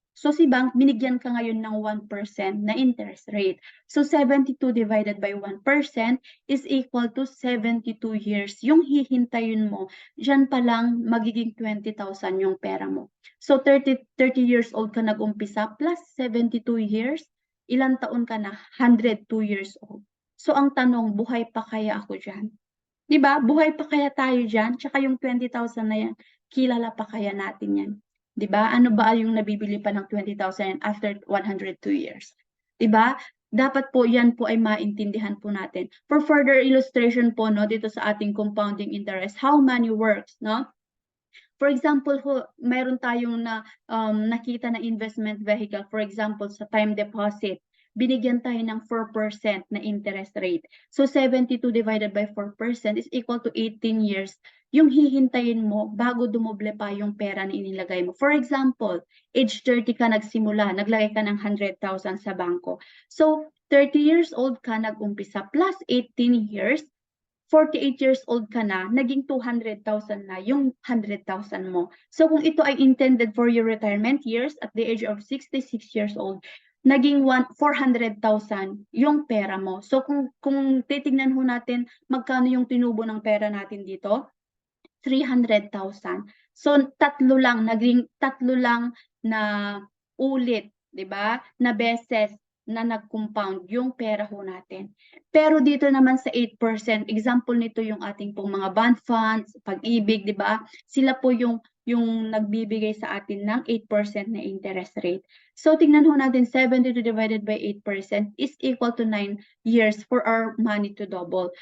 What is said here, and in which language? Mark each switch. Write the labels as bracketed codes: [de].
[tl] So si bank, binigyan ka ngayon ng 1% na interest rate. [en] So 72 divided by 1% is equal to 72 years. [tl] Yung hihintayin mo, dyan pa lang magiging 20,000 yung pera mo. So 30 years old ka nag-umpisa plus 72 years, ilang taon ka na? [en] 102 years old. [tl] So ang tanong, buhay pa kaya ako dyan? 'Di ba? Buhay pa kaya tayo dyan? Tsaka yung 20,000 na yan, kilala pa kaya natin yan? 'Di ba? Ano ba yung nabibili pa ng 20,000 after 102 years? 'Di ba? Dapat po yan po ay maintindihan po natin. [en] For further illustration [tl] po, no, dito sa ating compounding interest, [en] how money works, [tl] no? For example ho, mayroon tayong nakita na investment vehicle, for example, sa time deposit, binigyan tayo ng 4% na interest rate. [en] So 72 divided by 4% is equal to 18 years. [tl] Yung hihintayin mo bago dumoble pa yung pera na inilagay mo. For example, age 30 ka nagsimula, naglagay ka ng 100,000 sa bangko. So 30 years old ka nag-umpisa plus 18 years, 48 years old ka na, naging 200,000 na yung 100,000 mo. So kung ito ay [en] intended for your retirement years at the age of 66 years old, [tl] naging 400,000 yung pera mo. So kung titingnan ho natin magkano yung tinubo ng pera natin dito, 300,000. So naging tatlo lang na ulit, 'di ba? Na beses na nag-compound yung pera ho natin. Pero dito naman sa 8%, example nito yung ating pong mga bond funds, Pag-ibig, 'di ba? Sila po yung nagbibigay sa atin ng 8% na interest rate. [en] So tingnan ho natin, 72 divided by 8% is equal to 9 years for our money to double.